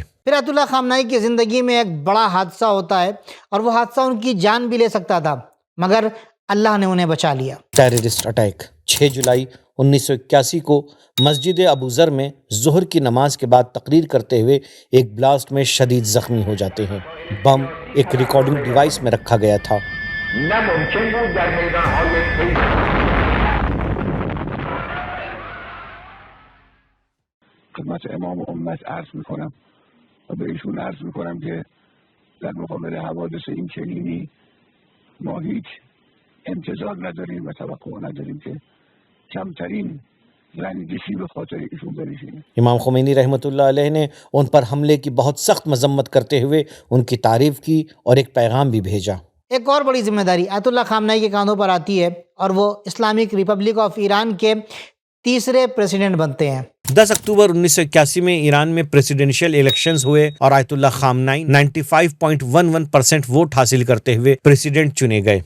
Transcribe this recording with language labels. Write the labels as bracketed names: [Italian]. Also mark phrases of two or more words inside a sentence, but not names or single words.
[Urdu] پھر آیت اللہ خامنائی کی زندگی میں ایک بڑا حادثہ ہوتا ہے اور وہ حادثہ ان کی جان بھی لے سکتا تھا، مگر اللہ نے انہیں بچا لیا۔ [English] terrorist attack [Urdu] 6 جولائی 1981 کو مسجد ابو ذر میں ظہر کی نماز کے بعد تقریر کرتے ہوئے ایک بلاسٹ میں شدید زخمی ہو جاتے ہیں۔ بم ایک [English] recording device [Urdu] میں رکھا گیا تھا۔ [Persian] نه ممکن بود در میدانهای طی خدمت امام امت عرض میکنم و به ایشون عرض میکنم که در مقابل حوادث این چنینی ما هیچ انتظار نداریم و توقع نداریم که کمترین رنجشی به خاطر ایشون بنشینه. [Urdu] امام خمینی رحمۃ اللہ علیہ نے ان پر حملے کی بہت سخت مذمت کرتے ہوئے ان کی تعریف کی اور ایک پیغام بھی بھیجا. ایک اور بڑی ذمہ داری آیت اللہ خامنہئی کے کاندھوں پر آتی ہے اور وہ اسلامک ریپبلک آف ایران کے تیسرے پریزیڈنٹ بنتے ہیں. 10 اکتوبر 1981 میں ایران میں [English] presidential elections [Urdu] ہوئے اور آیت اللہ خامنہئی 95.11% ووٹ حاصل کرتے ہوئے پریزیڈنٹ چنے گئے.